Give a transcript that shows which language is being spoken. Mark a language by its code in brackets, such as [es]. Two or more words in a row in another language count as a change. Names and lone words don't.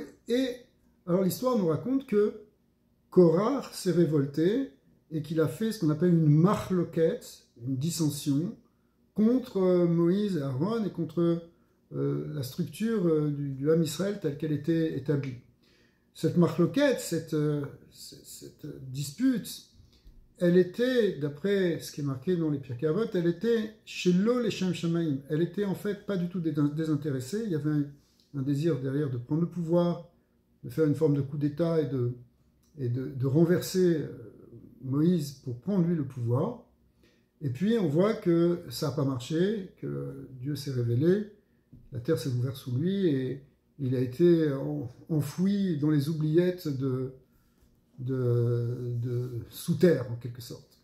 [fr] Et alors l'histoire nous raconte que Korah s'est révolté et qu'il a fait ce qu'on appelle une marloquette, une dissension, contre Moïse et Aaron et contre la structure du [he] עם ישראל [fr] telle qu'elle était établie. Cette marloquette, cette dispute, elle était, d'après ce qui est marqué dans les Pirkei Avot, elle était [he] שלא לשם שמים. [fr] Elle était en fait pas du tout désintéressée. Il y avait un désir derrière de prendre le pouvoir, de faire une forme de coup d'État et de renverser Moïse pour prendre lui le pouvoir. Et puis on voit que ça n'a pas marché, que Dieu s'est révélé, la terre s'est ouverte sous lui et il a été enfoui dans les oubliettes de sous terre en quelque sorte.